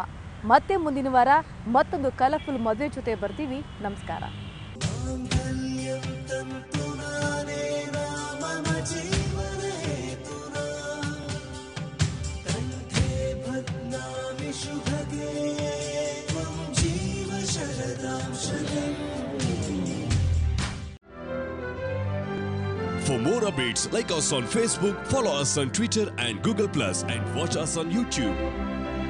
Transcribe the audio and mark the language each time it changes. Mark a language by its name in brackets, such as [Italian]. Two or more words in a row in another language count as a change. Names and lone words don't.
[Kannada] ಮತ್ತೆ ಮುಂದಿನ ವಾರ ಮತ್ತೊಂದು ಕಲರ್ಫುಲ್ ಮದುವೆ ಜೊತೆ ಬರ್ತೀವಿ. ನಮಸ್ಕಾರ. [Sanskrit] माङ्गल्यं तन्तुनानेन मम जीवनहेतुना कण्ठे बध्नामि शुभगे त्वं जीव शरदां शतम्. [English] For more updates, like us on Facebook, follow us on Twitter and Google+, and watch us on YouTube.